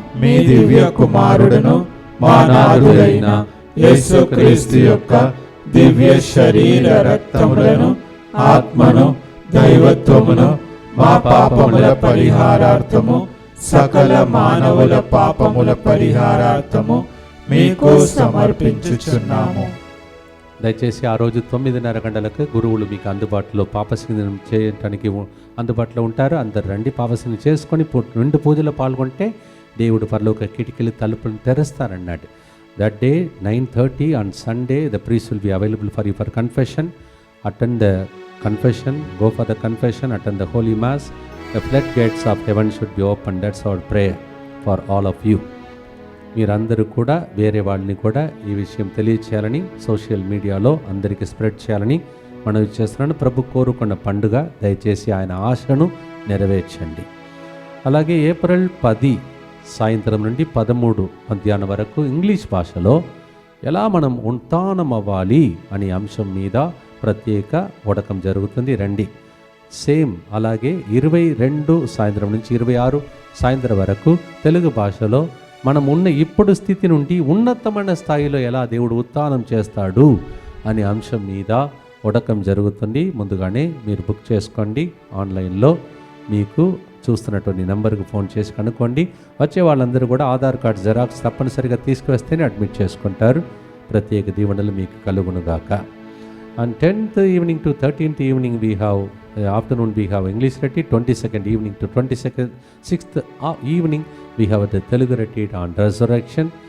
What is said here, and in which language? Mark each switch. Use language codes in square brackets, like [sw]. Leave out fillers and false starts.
[te] మీ దివ్య కుమారుడును మా నాథుడైన యేసుక్రీస్తు యొక్క దివ్య శరీర రక్తములను, ఆత్మను, దైవత్వమును మా పాపముల పరిహారార్థము, సకల మానవుల పాపముల పరిహారార్థము మీకు సమర్పించుచున్నాము. దయచేసి ఆ రోజు 9:30 గంటలకు గురువులు మీకు అందుబాటులో పాపస్నానం చేయడానికి అందుబాటులో ఉంటారు. అందరు రండి, పాపస్నానం చేసుకొని 2 పూజలో పాల్గొంటే దేవుడు పరలోక కిటికీలు తలుపులను తెరుస్తారన్నాడు. [en] That day 9:30 on Sunday the priest will be available for you for confession. Attend the confession, go for the confession, attend the holy mass. The floodgates of heaven should be open. That's our prayer for all of you. [te] మీరందరూ కూడా వేరే వాళ్ళని కూడా ఈ విషయం తెలియచేయాలని, social మీడియాలో అందరికీ spread చేయాలని మనవి చేస్తున్నాను. ప్రభు కోరుకున్న పండుగ, దయచేసి ఆయన ఆశను నెరవేర్చండి. అలాగే ఏప్రిల్ 10 సాయంత్రం నుండి 13 మధ్యాహ్నం వరకు ఇంగ్లీష్ భాషలో ఎలా మనం ఉత్థానం అవ్వాలి అనే అంశం మీద ప్రత్యేక ఉడకం జరుగుతుంది. రండి. సేమ్ అలాగే 22 సాయంత్రం నుంచి 26 సాయంత్రం వరకు తెలుగు భాషలో మనం ఉన్న ఇప్పుడు స్థితి నుండి ఉన్నతమైన స్థాయిలో ఎలా దేవుడు ఉత్థానం చేస్తాడు అనే అంశం మీద ఉడకం జరుగుతుంది. ముందుగానే మీరు బుక్ చేసుకోండి. ఆన్లైన్లో మీకు చూస్తున్నటువంటి నెంబర్కి ఫోన్ చేసి కనుక్కోండి. వచ్చే వాళ్ళందరూ కూడా ఆధార్ కార్డ్ జెరాక్స్ తప్పనిసరిగా తీసుకువస్తేనే అడ్మిట్ చేసుకుంటారు. ప్రత్యేక దీవెనలు మీకు కలుగునుగాక. [en] On 10th evening to 13th evening we have afternoon we have English retreat. 22nd evening to 26th evening we have the Telugu retreat on resurrection.